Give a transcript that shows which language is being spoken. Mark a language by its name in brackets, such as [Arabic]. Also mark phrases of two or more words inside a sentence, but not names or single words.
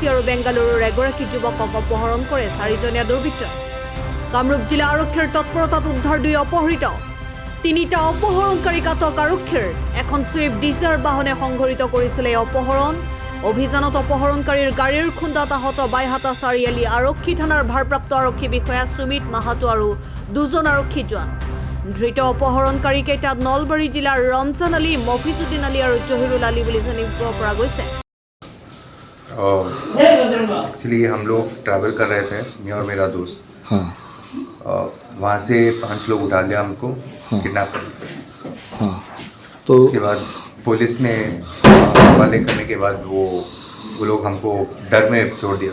[Assamese] আৰু বেংগালুৰুৰ এগৰাকী যুৱকক অপহৰণ কৰে 4জনীয়া দুৰ্বৃত্তই কামৰূপ জিলা আৰক্ষীৰ তৎপৰতাত উদ্ধাৰ 2 অপহৃত 3টা অপহৰণকাৰীক আটক আৰক্ষীৰ এখন সুইফট ডিজাৰ বাহনে সংঘটিত কৰিছিল এই অপহৰণ অভিযানত অপহৰণকাৰীৰ গাড়ীৰ খুন্দাত আহত বাইহাটা চাৰিআলি আৰক্ষী থানাৰ ভাৰপ্ৰাপ্ত আৰক্ষী বিষয়া সুমিত মাহাতো আৰু 2জন আৰক্ষী জোৱান ধৃত অপহৰণকাৰীকেইটা নলবাৰী জিলাৰ ৰমজান আলী মফিজুদ্দিন আলী আৰু জহিৰুল আলী বুলি জানিব পৰা গৈছে [Hindi] एक्चुअली हम लोग ट्रैवल कर रहे थे मैं और मेरा दोस्त हाँ वहाँ से 5 लोग उठा लिया हमको किडनैप कर लिया हाँ तो उसके बाद पुलिस ने हवाले करने के बाद वो लोग हमको डर में छोड़ दिया